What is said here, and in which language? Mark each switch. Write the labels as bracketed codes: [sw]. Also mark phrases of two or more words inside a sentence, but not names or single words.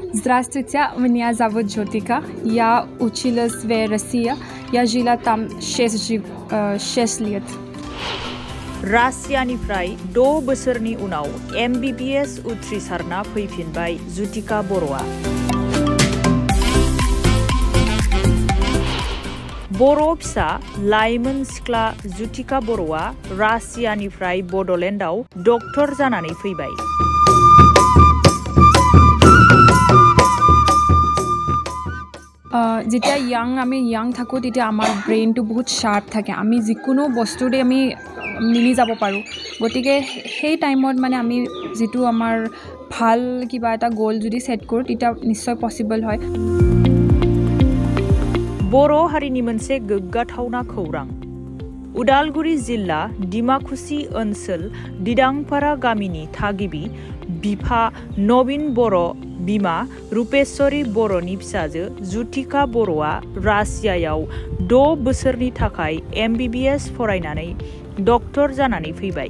[ru] Здравствуйте, меня зовут Джотика. Я училась в России. Я жила там 6 лет. [brx] रासियानिफ्राय 6 बोसोरनि उनाव MBBS उथ्रिसारना फैफिनबाय जुटिका बर'आ। बर' फिसा लाइमोन सिख्ला जुटिका बर'आ रासियानिफ्राय बड'लेण्डआव डक्टर जानानै फैबाय। [as] যেতিয়া আমি ইয়াং থাকোঁ তেতিয়া আমাৰ ব্ৰেইনটো বহুত শাৰ্প থাকে, আমি যিকোনো বস্তুতে আমি মিলি যাব পাৰোঁ। গতিকে সেই টাইমত মানে আমি যিটো আমাৰ ভাল কিবা এটা গ'ল যদি সেট কৰোঁ তেতিয়া নিশ্চয় পসিবল হয়। [brx] बर' हारिनि मोनसे गोग्गाथावना खौरां। उदालगुरि जिल्ला डिमाकुसि ओनसोल दिदांपारा गामिनि थागिबि बिफा नवीन बर' बिमा रुपेश्वरी बर'नि फिसाजो जुटिका बर'आ रासियायाव 6 बोसोरनि थाखाय MBBS फरायनानै डक्टर जानानै फैबाय।